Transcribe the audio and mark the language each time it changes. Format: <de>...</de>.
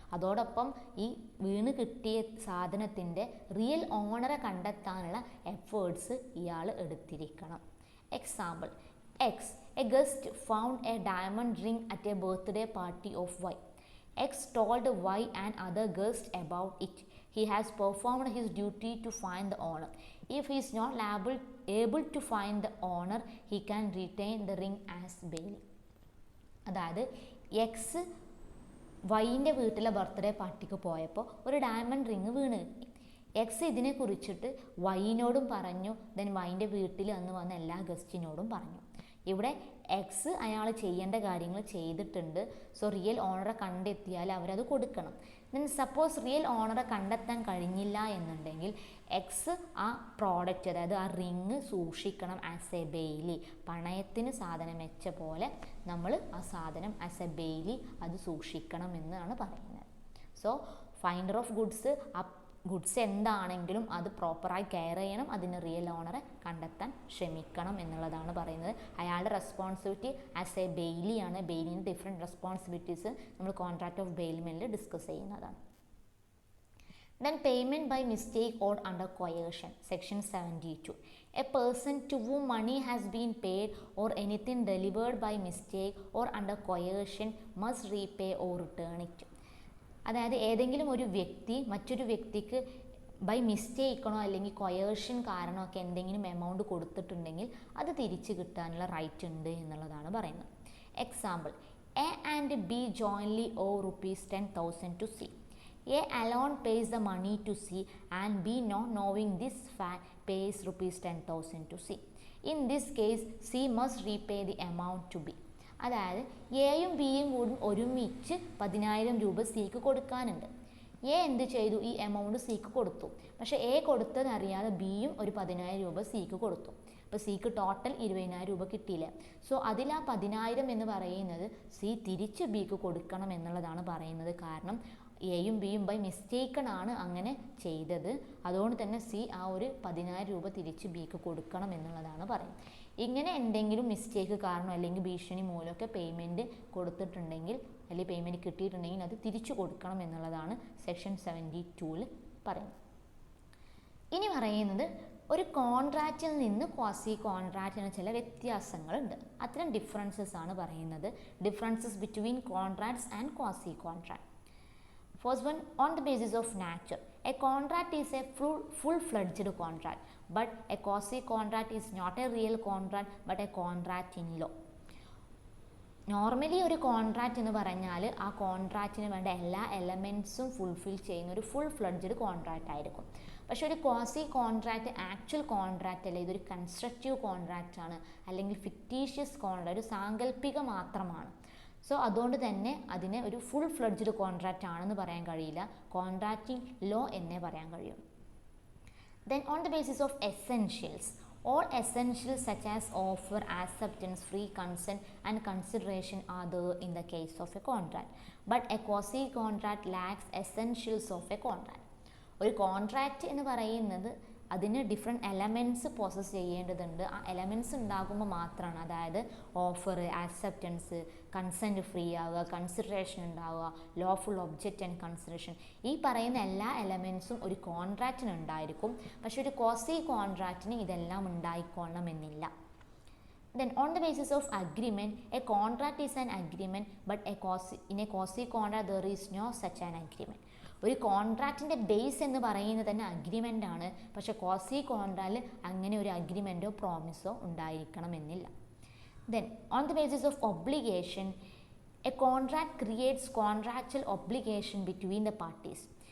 <ml>അതോടൊപ്പം ഈ വീണ് കിട്ടിയ സാധനത്തിൻ്റെ റിയൽ ഓണറെ കണ്ടെത്താനുള്ള എഫേർട്സ് ഇയാൾ എടുത്തിരിക്കണം.</ml> <en>Example, X, a guest found a diamond ring at a birthday party of Y. X told Y and other guest about it. He has performed his duty to find the owner. If he is not able to find the owner, he can retain the ring as bail.</en> <ml>അതായത് X വൈൻ്റെ വീട്ടിലെ birthday പാർട്ടിക്ക് പോയപ്പോൾ ഒരു diamond ring വീണ് കിട്ടി. X ഇതിനെ കുറിച്ചിട്ട് വൈനോടും പറഞ്ഞു, ദെൻ വൈൻ്റെ വീട്ടിൽ അന്ന് വന്ന എല്ലാ ഗസ്റ്റിനോടും പറഞ്ഞു. ഇവിടെ എക്സ് അയാൾ ചെയ്യേണ്ട കാര്യങ്ങൾ ചെയ്തിട്ടുണ്ട്. സോ റിയൽ ഓണറെ കണ്ടെത്തിയാൽ അവരത് കൊടുക്കണം. ദെൻ സപ്പോസ് റിയൽ ഓണറെ കണ്ടെത്താൻ കഴിഞ്ഞില്ല എന്നുണ്ടെങ്കിൽ എക്സ് ആ പ്രോഡക്റ്റ്, അതായത് ആ റിങ് സൂക്ഷിക്കണം ആസ് എ ബെയിലി. പണയത്തിന് സാധനം വെച്ച പോലെ നമ്മൾ ആ സാധനം ആസ് എ ബെയിലി അത് സൂക്ഷിക്കണം എന്നാണ് പറയുന്നത്. സോ ഫൈൻഡർ ഓഫ് ഗുഡ്സ് ആ ഗുഡ്സ് എന്താണെങ്കിലും അത് പ്രോപ്പറായി കെയർ ചെയ്യണം, അതിന് റിയൽ ഓണറെ കണ്ടെത്താൻ ശ്രമിക്കണം എന്നുള്ളതാണ് പറയുന്നത്. അയാളുടെ responsibility as A ബെയിലിയാണ്. ബെയിലിന് different responsibilities നമ്മൾ കോൺട്രാക്ട് ഓഫ് ബെയിൽമെൻറ്റിൽ ഡിസ്കസ് ചെയ്യുന്നതാണ്.</ml> <en>Then payment by mistake or under coercion, section 72. A person to whom money has been paid or anything delivered by mistake or under coercion must repay or return it.</en> <ml>അതായത് ഏതെങ്കിലും ഒരു വ്യക്തി മറ്റൊരു വ്യക്തിക്ക് by മിസ്റ്റേക്കണോ അല്ലെങ്കിൽ കൊയേർഷൻ കാരണമൊക്കെ എന്തെങ്കിലും amount കൊടുത്തിട്ടുണ്ടെങ്കിൽ അത് തിരിച്ചു കിട്ടാനുള്ള റൈറ്റ് ഉണ്ട് എന്നുള്ളതാണ് പറയുന്നത്.</ml> <en>Example, A and B jointly owe ₹10,000 to C. A alone pays the money to C and B, not knowing this fact, pays ₹10,000 to C. In this case, C must repay the amount to B.</en> <ml>അതായത് എയും ബിയും കൂടി ഒരുമിച്ച് 10,000 രൂപ സിക്ക് കൊടുക്കാനുണ്ട്. A എന്ത് ചെയ്തു? ഈ എമൗണ്ട് സിക്ക് കൊടുത്തു. പക്ഷേ എ കൊടുത്തതറിയാതെ ബിയും ഒരു 10,000 രൂപ സിക്ക് കൊടുത്തു. അപ്പോൾ സിക്ക് ടോട്ടൽ 20,000 രൂപ കിട്ടിയില്ല. സോ അതിൽ ആ 10,000 എന്ന് പറയുന്നത് സി തിരിച്ച് ബിക്ക് കൊടുക്കണം എന്നുള്ളതാണ് പറയുന്നത്. കാരണം എയും ബിയും ബൈ മിസ്റ്റേക്കണാണ് അങ്ങനെ ചെയ്തത്. അതുകൊണ്ട് തന്നെ സി ആ ഒരു 10,000 രൂപ തിരിച്ച് ബിക്ക് കൊടുക്കണം എന്നുള്ളതാണ് പറയുന്നത്. ഇങ്ങനെ എന്തെങ്കിലും മിസ്റ്റേക്ക് കാരണം അല്ലെങ്കിൽ ഭീഷണി മൂലമൊക്കെ പേയ്മെൻറ്റ് കൊടുത്തിട്ടുണ്ടെങ്കിൽ അല്ലെങ്കിൽ പേയ്മെൻറ്റ് കിട്ടിയിട്ടുണ്ടെങ്കിൽ അത് തിരിച്ചു കൊടുക്കണം എന്നുള്ളതാണ് സെക്ഷൻ 72-ൽ പറയുന്നത്. ഇനി പറയുന്നത് ഒരു കോൺട്രാക്റ്റിൽ നിന്ന് ക്വാസി കോൺട്രാക്റ്റിന് ചില വ്യത്യാസങ്ങളുണ്ട്. അത്തരം ഡിഫറൻസസ് ആണ് പറയുന്നത്.</ml> <en>Differences between contracts and quasi contract. First one, on the basis of nature, a contract is a full-fledged contract, but a quasi-contract is not a real contract but a contract in law.</en> <ml>Normally ഒരു contract എന്ന് പറഞ്ഞാൽ ആ കോൺട്രാക്റ്റിന് വേണ്ട എല്ലാ എലമെൻറ്റ്സും fulfil ചെയ്യുന്ന ഒരു full fledged contract ആയിരിക്കും. പക്ഷേ ഒരു ക്വാസി കോൺട്രാക്റ്റ് ആക്ച്വൽ കോൺട്രാക്റ്റ് അല്ല, ഇതൊരു കൺസ്ട്രക്റ്റീവ് കോൺട്രാക്റ്റ് ആണ്, അല്ലെങ്കിൽ ഫിക്റ്റീഷ്യസ് കോൺട്രാക്റ്റ്, ഒരു സാങ്കല്പിക മാത്രമാണ്. സോ അതുകൊണ്ട് തന്നെ അതിനെ ഒരു ഫുൾ ഫ്ലഡ്ജഡ് കോൺട്രാക്റ്റ് ആണെന്ന് പറയാൻ കഴിയില്ല, കോൺട്രാക്റ്റിംഗ് ലോ എന്നേ പറയാൻ കഴിയും.</ml> <en>Then on the basis of essentials, all essentials such as offer, acceptance, free consent and consideration are there in the case of a contract, but a quasi contract lacks essentials of a contract.</en> <ml>ഒരു contract എന്ന് പറയുന്നത് അതിന് different elements process ചെയ്യേണ്ടതുണ്ട്. ആ elements ഉണ്ടാകുമ്പോൾ മാത്രമാണ്, അതായത് offer, acceptance, consent free ആവുക, കൺസിഡറേഷൻ ഉണ്ടാവുക, ലോഫുൾ ഒബ്ജക്റ്റ് ആൻഡ് കൺസിഡറേഷൻ, ഈ പറയുന്ന എല്ലാ എലമെൻറ്റ്സും ഒരു കോൺട്രാക്റ്റിന് ഉണ്ടായിരിക്കും. പക്ഷെ ഒരു ക്വാസി കോൺട്രാക്റ്റിന് ഇതെല്ലാം ഉണ്ടായിക്കൊള്ളണമെന്നില്ല.</ml> <en>Then on the basis of agreement, a contract is an agreement, but in a quasi contract there is no such an agreement.</en> <ml>ഒരു കോൺട്രാക്റ്റിൻ്റെ ബേസ് എന്ന് പറയുന്നത് തന്നെ അഗ്രിമെൻ്റ് ആണ്. പക്ഷേ ക്വാസി കോൺട്രാക്റ്റിൽ അങ്ങനെ ഒരു അഗ്രിമെൻറ്റോ പ്രോമിസോ ഉണ്ടായിരിക്കണമെന്നില്ല.</ml> <en>Then on the basis of obligation, a contract creates contractual obligation between the parties.</en>